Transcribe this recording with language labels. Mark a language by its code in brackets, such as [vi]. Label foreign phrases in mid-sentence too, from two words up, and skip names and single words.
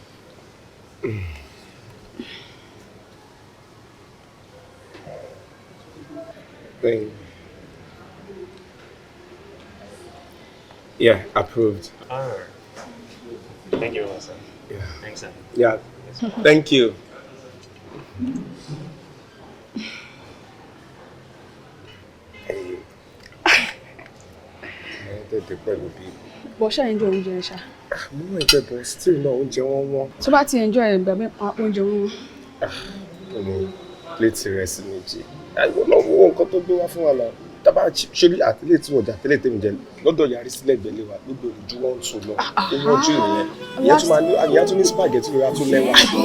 [en] Yeah, approved. All right. Thank you, sir. Yeah. Thanks, sir. Yeah. Yes, sir. Thank you. [yo] Bọ̀ ṣá enjoy oúnjẹ ṣá. Mo ń [en] enjoy but still [yo] náà oúnjẹ wọn wọ́n. Tó bá ti enjoy ẹ̀ gbàgbé oúnjẹ wọn. Mo [en] plate rice [yo] méjì. Àìwọ̀ náà wo nǹkan tó gbé wá fún wa náà. Tábà ṣe rí àtìlẹ́ tí wọ́n jà tẹ́lẹ̀ tẹ́mi jẹ lọ́dọ̀ yàrá sílẹ̀ gbẹ̀lẹ̀ wa gbogbo ojú wọn tún lọ. Ó wọ́n jù nìyẹn. Ìyẹn tún máa ní àyà tún ní spaghetti rẹ̀ á tún lẹ́wà.